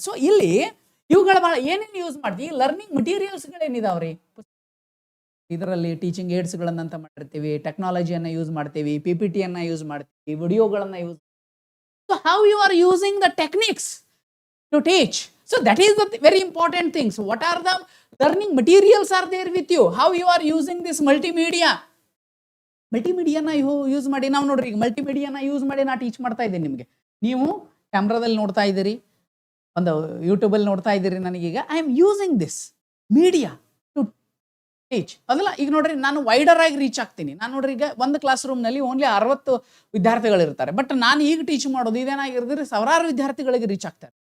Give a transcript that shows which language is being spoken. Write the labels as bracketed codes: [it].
[kn] So ಇಲ್ಲಿ ಇವುಗಳ ಭಾಳ ಏನೇನು ಯೂಸ್ ಮಾಡ್ತೀವಿ, ಲರ್ನಿಂಗ್ ಮಟೀರಿಯಲ್ಸ್ಗಳೇನಿದಾವ್ರಿ, ಇದರಲ್ಲಿ ಟೀಚಿಂಗ್ ಏಡ್ಸ್ಗಳನ್ನಂತ ಮಾಡಿರ್ತೀವಿ, ಟೆಕ್ನಾಲಜಿಯನ್ನು ಯೂಸ್ ಮಾಡ್ತೀವಿ, PPTಯನ್ನು ಯೂಸ್ ಮಾಡ್ತೀವಿ, ವಿಡಿಯೋಗಳನ್ನು use. [en] So how you are using the techniques to teach. So that is the very important thing. So what are the learning materials are there with you, how you are using this multimedia [kn] ನ use ಮಾಡಿ. ನಾವು ನೋಡ್ರಿ, ಈಗ ಮಲ್ಟಿಮೀಡಿಯಾನ use ಮಾಡಿ ನಾ teach ಮಾಡ್ತಾ ಇದ್ದೀನಿ ನಿಮಗೆ. ನೀವು ಕ್ಯಾಮ್ರಾದಲ್ಲಿ ನೋಡ್ತಾ ಇದ್ದೀರಿ, ಒಂದು ಯೂಟ್ಯೂಬಲ್ಲಿ ನೋಡ್ತಾ ಇದ್ದೀರಿ. [en] ನನಗೀಗ I am using this media to teach ಅದಲ್ಲ. [kn] ಈಗ ನೋಡ್ರಿ, ನಾನು ವೈಡರ್ ಆಗಿ ರೀಚ್ ಆಗ್ತೀನಿ. ನಾನು ನೋಡ್ರಿ, ಈಗ ಒಂದು ಕ್ಲಾಸ್ ರೂಮ್ನಲ್ಲಿ ಓನ್ಲಿ 60 ವಿದ್ಯಾರ್ಥಿಗಳಿರ್ತಾರೆ, ಬಟ್ ನಾನು ಈಗ ಟೀಚ್ ಮಾಡೋದು ಇದೇನಾಗಿರ್ತಾರೆ, ಸಾವಿರಾರು ವಿದ್ಯಾರ್ಥಿಗಳಿಗೆ ರೀಚ್ ಆಗ್ತಾರೆ.